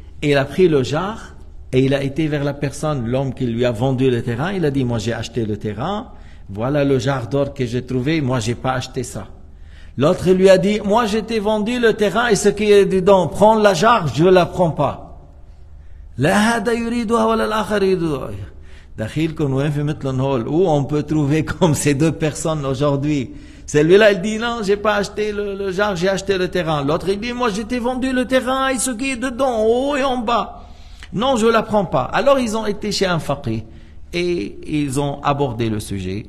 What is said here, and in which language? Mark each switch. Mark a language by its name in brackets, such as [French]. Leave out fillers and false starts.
[French] Il a pris le jar et il a été vers la personne, l'homme qui lui a vendu le terrain. Il a dit moi j'ai acheté le terrain, voilà le jar d'or que j'ai trouvé, moi j'ai pas acheté ça. L'autre lui a dit moi j'ai t'ai vendu le terrain et ce qui est dedans, prends la jar, je la prends pas. [Arabic] لا هذا يريدها ولا الآخر يريدها. دخيلكم وين في مثلهم هول [French] où on peut trouver comme ces deux personnes aujourd'hui. Celui-là il dit non j'ai pas acheté le jar, j'ai acheté le terrain. L'autre il dit moi j'ai t'ai vendu le terrain et ce qui est dedans, en haut et en bas. Non je la prends pas. Alors ils ont été chez un faqih et ils ont abordé le sujet.